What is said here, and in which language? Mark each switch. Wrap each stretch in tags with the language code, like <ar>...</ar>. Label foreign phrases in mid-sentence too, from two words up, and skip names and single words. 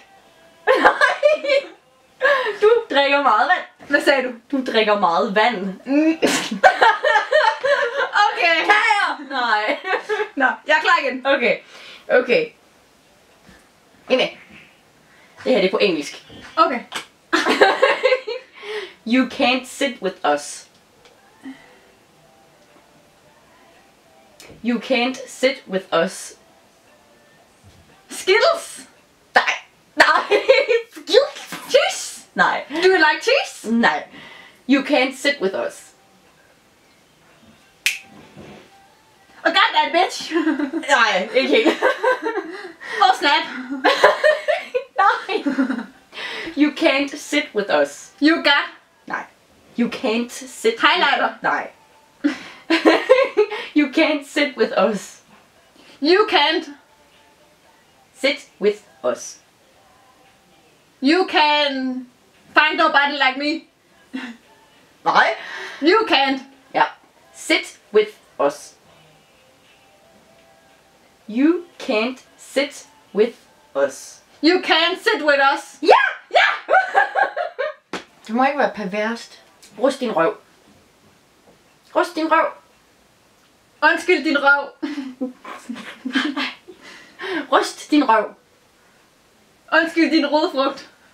<da>Nej. Du drikker meget vand. Hvad sagde du? Du drikker meget vand. Okay. Kager! Nej. Nå, jeg er klar igen. Okay. Okay. Inde. Det her det er på engelsk. Okay.</da> <en>You can't sit with us. You can't sit with us. Skittles.</en> <da>Nej. Nej.</da> <en>Cheese.</en> <da>Nej.</da> <en>Do you like cheese? Nej. You can't sit with us. Oh god, that bitch.</en> <da>Nej, ikke helt.</da> <en>Oh snap.</en> <da>Nej.</da> <en>You can't sit with us. You got. Nej. You can't sit. Highlighter. Nej. You can't sit with us. You can't. Sit with us. You can find nobody like me.</en> <da>Nej.</da> <en>You can't. Ja. Sit with us. You can't sit with us. You can't sit with us.</en> <da>Ja! Ja! Det må ikke være perverst. Rust din røv. Rust din røv. Undskyld din røv. Rust din røv. Undskyld din rodfrugt.</da>